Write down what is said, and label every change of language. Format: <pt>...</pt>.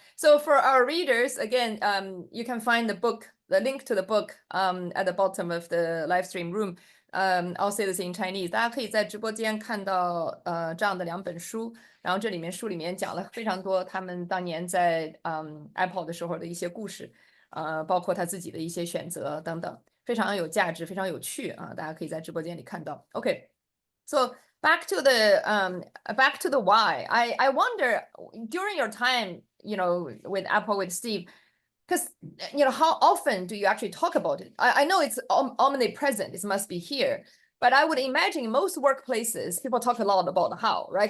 <en>So for our readers, again, you can find the link to the book, at the bottom of the live stream room. I'll say this in Chinese.</en> <zh>大家可以在直播间看到这样的2本书，然后这里面书里面讲了非常多他们当年在Apple 的时候的一些故事，包括他自己的一些选择等等，非常有价值，非常有趣啊！大家可以在直播间里看到。</zh> <en>Okay, so back to the why. I wonder during your time, with Apple, with Steve, because how often do you actually talk about it? I know it's omnipresent, it must be here, but I would imagine in most workplaces people talk a lot about how, right?</en>